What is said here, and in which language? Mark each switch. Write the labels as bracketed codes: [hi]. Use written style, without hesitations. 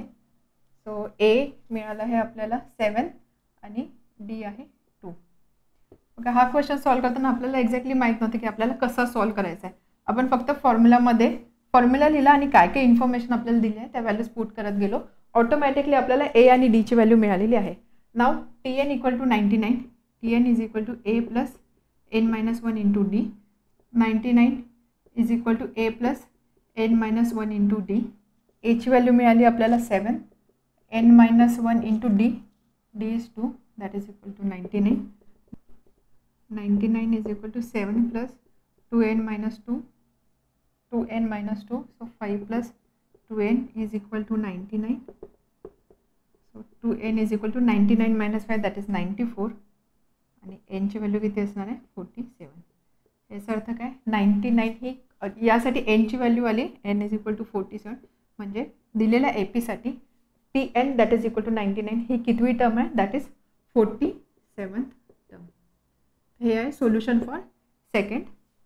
[mr] So ए मिळाला आहे आपल्याला 7 आणि डी आहे 2. ओके, हा क्वेश्चन सॉल्व करताना आपल्याला एक्झॅक्टली माहीत नव्हतं की आपल्याला कसा सॉल्व करायचा आहे. आपण फक्त फॉर्म्युला लिहिला आणि काय काय इन्फॉर्मेशन आपल्याला दिली आहे त्या व्हॅल्यूज पुट करत गेलो. ऑटोमॅटिकली आपल्याला ए आणि डीची व्हॅल्यू मिळालेली आहे. नाव TN equal to 99. [en] TN is equal to a plus n minus 1 into d. 99 is equal to a plus n minus 1 into d. [mr] एची व्हॅल्यू मिळाली आपल्याला 7. [en] N minus 1 into d, d is 2, that is equal to 99. 99 is equal to 7 plus 2n minus 2, 2n minus 2, so 5 plus 2n is equal to 99. So 2n is equal to 99 minus 5, that is 94. [mr] आणि एनची value किती असणार आहे 47. याचा अर्थ काय 99 ही यासाठी एनची value आली N is equal to 47 म्हणजे दिलेल्या ए पीसाठी T N [en] that is equal to 99 [mr] he कितवी term आहे दॅट इज 47th टर्म. हे आहे सोल्युशन फॉर सेकंड